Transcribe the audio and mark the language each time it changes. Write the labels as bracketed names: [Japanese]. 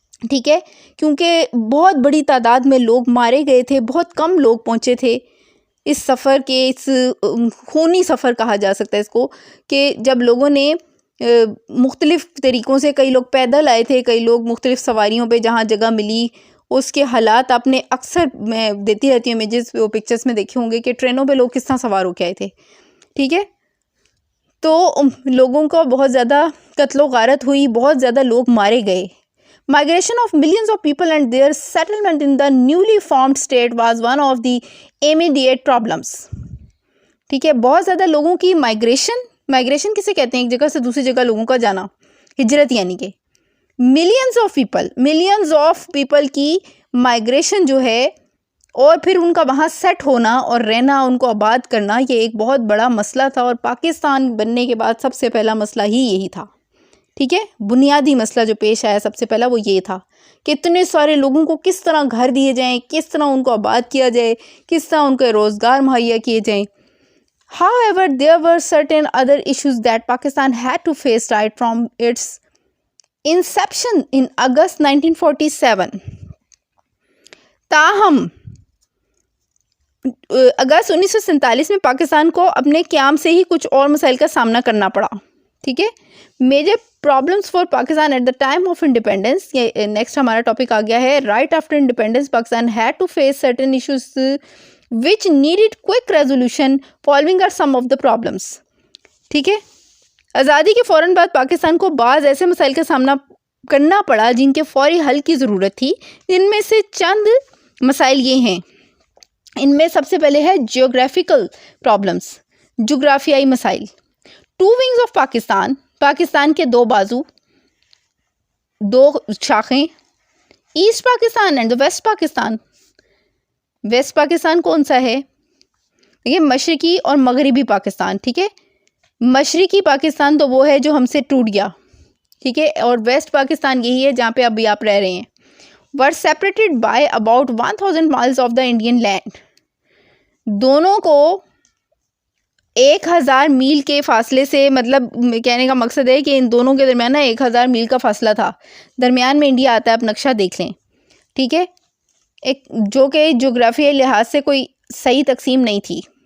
[Urdu] ٹھیک ہے، کیونکہ بہت بڑی تعداد میں لوگ مارے گئے تھے، بہت کم لوگ پہنچے تھے اس سفر کے، اس خونی سفر کہا جا سکتا ہے اس کو، کہ جب لوگوں نے مختلف طریقوں سے، کئی لوگ پیدل آئے تھے، کئی لوگ مختلف سواریوں پہ جہاں جگہ ملی، اس کے حالات آپ نے اکثر میں دیتی رہتی ہوں امیجز، وہ پکچرز میں دیکھے ہوں گے کہ ٹرینوں پہ لوگ کس طرح سوار ہو کے آئے تھے. ٹھیک ہے، تو لوگوں کو بہت زیادہ قتل و غارت ہوئی، بہت زیادہ لوگ مارے گئے. [English] Migration of millions of people and their settlement in the newly formed state was one of the immediate problems. [Urdu] ٹھیک ہے، بہت زیادہ لوگوں کی مائگریشن کسے کہتے ہیں؟ ایک جگہ سے دوسری جگہ لوگوں کا جانا، ہجرت، یعنی کہ [English] millions of people [Urdu] کی مائگریشن جو ہے، اور پھر ان کا وہاں سیٹ ہونا اور رہنا، ان کو آباد کرنا، یہ ایک بہت بڑا مسئلہ تھا، اور پاکستان بننے کے بعد سب سے پہلا مسئلہ ہی یہی تھا. ٹھیک ہے، بنیادی مسئلہ جو پیش آیا سب سے پہلا وہ یہ تھا کہ اتنے سارے لوگوں کو کس طرح گھر دیے جائیں، کس طرح ان کو آباد کیا جائے، کس طرح ان کو روزگار مہیا کیے جائیں. [English] However, there were certain other issues that Pakistan had to face right from its inception in August 1947. [Urdu] تاہم اگست 1947 میں پاکستان کو اپنے قیام سے ہی کچھ اور مسائل کا سامنا کرنا پڑا. [English] ٹھیک ہے، major problems for Pakistan at the time of independence, [Urdu] یہ نیکسٹ ہمارا ٹاپک آ گیا ہے. [English] Right after independence Pakistan had to face certain issues which needed quick resolution, following are some of the problems. [Urdu] ٹھیک ہے، آزادی کے فوراً بعد پاکستان کو بعض ایسے مسائل کا سامنا کرنا پڑا جن کے فوری حل کی ضرورت تھی. ان میں سے چند مسائل یہ ہیں. ان میں سب سے پہلے ہے [English] geographical problems, [Urdu] جغرافیائی مسائل. [English] two wings of Pakistan [Urdu] کے دو بازو، دو شاخیں، [English] East Pakistan and west Pakistan. [Urdu] Waste Pakistan کون سا ہے؟ یہ مشرقی اور مغربی پاکستان. ٹھیک ہے، مشرقی پاکستان تو وہ ہے جو ہم سے ٹوٹ گیا. ٹھیک ہے، اور ویسٹ پاکستان یہی ہے جہاں پہ ابھی آپ رہ رہے ہیں. [English] were separated by about 1000 miles of the Indian land. [Urdu] دونوں کو 1000 میل کے فاصلے سے، مطلب کہنے کا مقصد ہے کہ ان دونوں کے درمیان 1000 میل کا فاصلہ تھا. درمیان میں انڈیا آتا ہے، آپ نقشہ دیکھ لیں. ٹھیک ہے، ایک جو کہ جغرافیائی لحاظ سے کوئی صحیح تقسیم نہیں تھی.